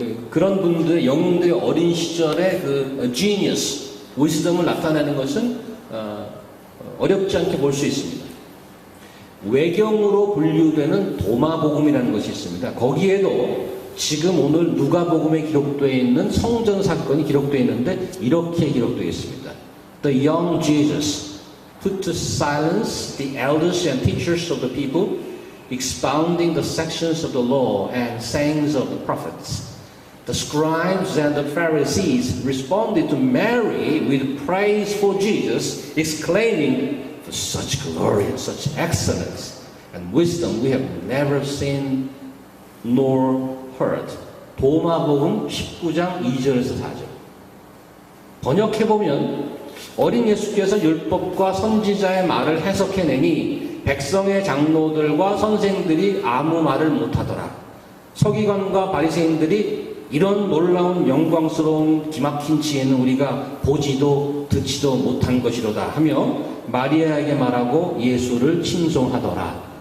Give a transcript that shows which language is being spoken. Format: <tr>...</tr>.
<ko>그런 분들의 영웅들의 어린 시절의 그 genius, wisdom을 나타내는 것은 어렵지 않게 볼 수 있습니다. 외경으로 분류되는 도마복음이라는 것이 있습니다. 거기에도 지금 오늘 누가복음에 기록되어 있는 성전 사건이 기록되어 있는데 이렇게 기록되어 있습니다.</ko> <en>The young Jesus put to silence the elders and teachers of the people, expounding the sections of the law and sayings of the prophets. The scribes and the Pharisees responded to Mary with praise for Jesus, exclaiming, "For such glory and such excellence and wisdom we have never seen nor heard."</en> <ko>도마복음 19장 2절에서 4절. 번역해보면 어린 예수께서 율법과 선지자의 말을 해석해내니 백성의 장로들과 선생들이 아무 말을 못하더라. 서기관과 바리새인들이 이런 놀라운 영광스러운 기막힌 지혜는 우리가 보지도 듣지도 못한 것이로다 하며 마리아에게 말하고 예수를 칭송하더라.</ko>